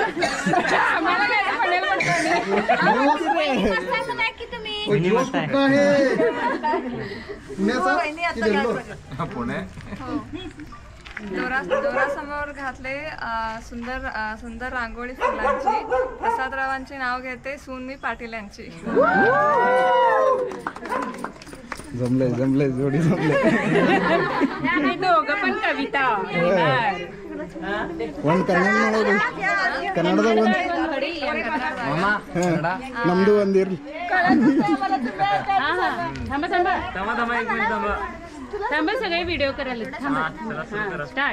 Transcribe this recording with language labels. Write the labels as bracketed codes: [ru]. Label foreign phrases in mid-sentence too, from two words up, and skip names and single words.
[mr] दोरासमोर घातले सुंदर रांगोळी फुलांची प्रसादरावांचे नाव घेते सून मी पाटील यांची जमले जोडी जमले दोघं पण कविता [kn] ಒಂದು ಕನ್ನಡದ ಒಂದು ನಮ್ದು ಒಂದಿರ್ಲಿ ಸಗळे [en] video start